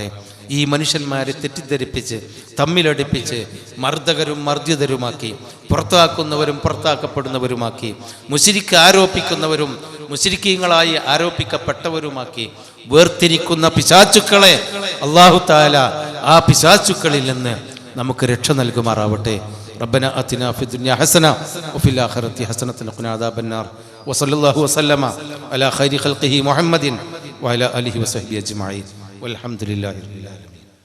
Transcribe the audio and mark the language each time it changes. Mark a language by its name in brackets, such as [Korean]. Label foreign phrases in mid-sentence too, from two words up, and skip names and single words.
[Malayalam] ഈ മനുഷ്യന്മാരെ തെറ്റിദ്ധരിപ്പിച്ച് തമ്മിലടിപ്പിച്ച് മർദ്ദകരും മർദ്ദിതരുമാക്കി, പുറത്താക്കുന്നവരും പുറത്താക്കപ്പെടുന്നവരുമാക്കി, മുശ്രിക്ക് ആരോപിക്കുന്നവരും മുശ്രിക്കീങ്ങളായി ആരോപിക്കപ്പെട്ടവരുമാക്കി വേർതിരിക്കുന്ന പിശാചുക്കളെ [Arabic] الله تعالى [Malayalam] ആ പിശാചുക്കളിൽ നിന്ന് നമുക്ക് രക്ഷ നൽകുമാറാവട്ടെ. [Arabic] ربنا آتنا في الدنيا حسنة وفي الآخرة حسنة وقنا عذاب النار وصلى الله وسلم على خير خلقه محمد وعلى آله وصحبه أجمعين والحمد لله رب العالمين.